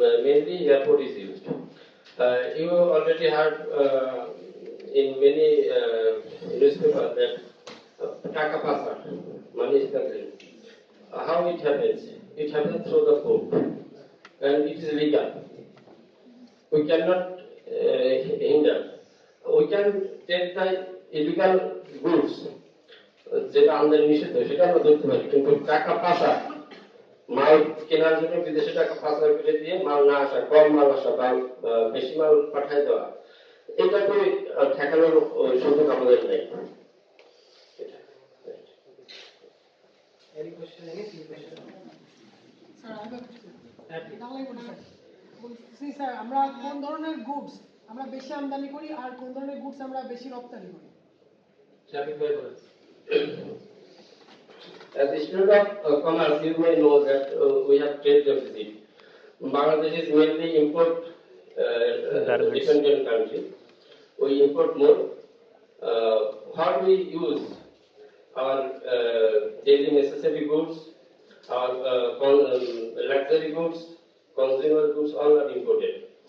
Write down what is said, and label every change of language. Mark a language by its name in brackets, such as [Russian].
[English] Mainly airport is used. You already heard in many newspapers that taka pasar, money smuggling. How it happens? It happens through the port, and it is legal. We cannot hinder. We can take the illegal goods, [Bangla] যেটা আমাদের নিষিদ্ধ, সেটা আমরা ধরতে পারি, কিন্তু টাকা পাচার, মাল কেনার জন্য বিদেশে টাকা পাচার করে দিয়ে মাল না আসা, কম মাল আসা বা বেশি মাল পাঠায় দেওয়া, এটাকে ঠেকানোর সুযোগ আমাদের নেই। [English] Any question? Any question? [Bangla] Sir আমি বাংলায় বলি স্যার। বলছি স্যার আমরা কোন ধরনের গুডস আমরা বেশি আমদানি করি আর কোন ধরনের গুডস আমরা বেশি রপ্তানি করি? [English] Traffic by bus. As a student of commerce, you may know that we have trade deficit. Bangladesh is mainly import dependent country. We import more. What we use our daily necessary goods, our luxury goods, consumer goods, all are imported.